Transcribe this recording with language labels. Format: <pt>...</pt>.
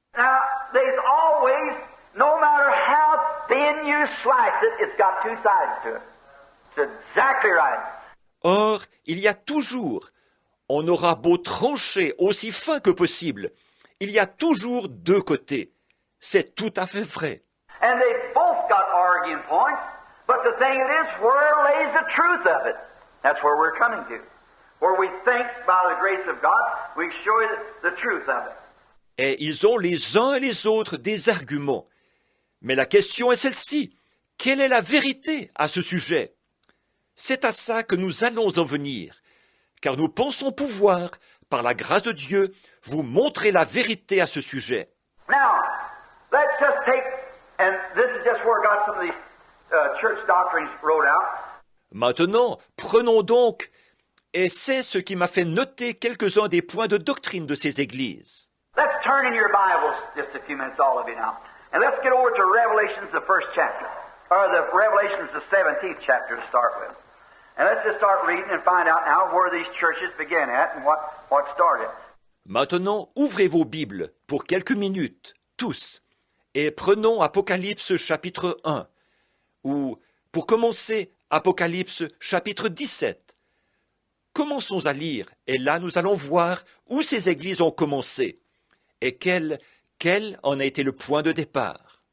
<en>Now, there's always, no matter how thin you slice it, it's got two sides to it. It's exactly right.</en> <fr>Or, il y a toujours, on aura beau trancher aussi fin que possible, il y a toujours deux côtés. C'est tout à fait vrai.</fr> <en>And they both got arguing points, but the thing is, where lays the truth of it? That's where we're coming to. Where we think, by the grace of God, we show you the truth of it.</en> <fr>Et ils ont les uns et les autres des arguments. Mais la question est celle-ci. Quelle est la vérité à ce sujet? C'est à ça que nous allons en venir, car nous pensons pouvoir, par la grâce de Dieu, vous montrer la vérité à ce sujet.</fr> <en>Now, let's just take, and this is just where I got some of these church doctrines wrote out.</en> <fr>Maintenant, prenons donc, et c'est ce qui m'a fait noter quelques-uns des points de doctrine de ces églises.</fr> <en>Let's turn in your Bibles just a few minutes, all of you now. And let's get over to Revelations, the first chapter. Or the Revelations, the 17th chapter to start with. And let's just start reading and find out now where these churches began at and what started.</en> <fr>Maintenant, ouvrez vos Bibles pour quelques minutes, tous, et prenons Apocalypse chapitre 1, ou, pour commencer, Apocalypse chapitre 17. Commençons à lire, et là nous allons voir où ces églises ont commencé, et quel en a été le point de départ.</fr>